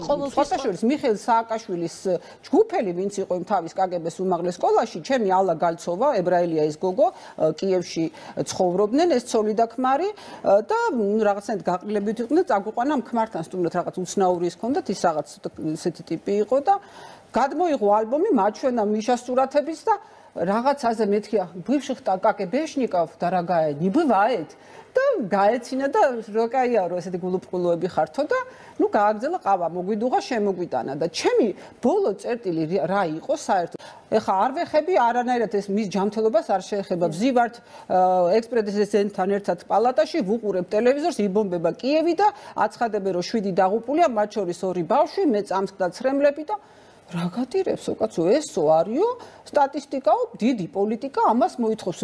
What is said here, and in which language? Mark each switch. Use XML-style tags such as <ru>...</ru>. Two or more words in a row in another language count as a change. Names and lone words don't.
<ka>ყოველთვის მიხეილ სააკაშვილის ჯგუფელი, ვინც იყო იმ თავის კგბ-ს უმაღლეს სკოლაში, ჩემი ალა გალცოვა, ებრაელია ეს გოგო, კიევში ცხოვრობდნენ, ეს ცოლი და ქმარი და რაღაცნაირად გაყრილებით იყვნენ, წაგვიყვანა ამ ქმართან სტუმრად, რაღაც უცნაური ის ჰქონდათ, ის რაღაც ესეთი ტიპი იყო და გადმოიღო ალბომი, მაჩვენა მიშას სურათების და რაღაცაზე მეთქია,</ka> <ru>бывших-то КГБшников, дорогая, не бывает.</ru> <ka>და გაეცინა და როკაია რო ესეთი გულუბრყულოები ხართო და ნუ გააგზავნა ყავა, მოგვიდუღა, შემოგვიტანა და ჩემი ბოლო წერტილი რა იყო საერთოდ. ეხა არ ვეხები არანაირად ეს მის ჯანმრთელობას არ შეეხება. ვზივართ ექს-პრეზიდენტთან ერთად პალატაში, ვუყურებ ტელევიზორს, იბომბება კიევი და აცხადებენ რომ 7 დაღუპულია, მათ შორის 2 ბავშვი, მე წამსხდა ცრემლები და რა გატირებსო კაცო, ესო არისო სტატისტიკაო, დიდი პოლიტიკა ამას მოითხოვს.</ka>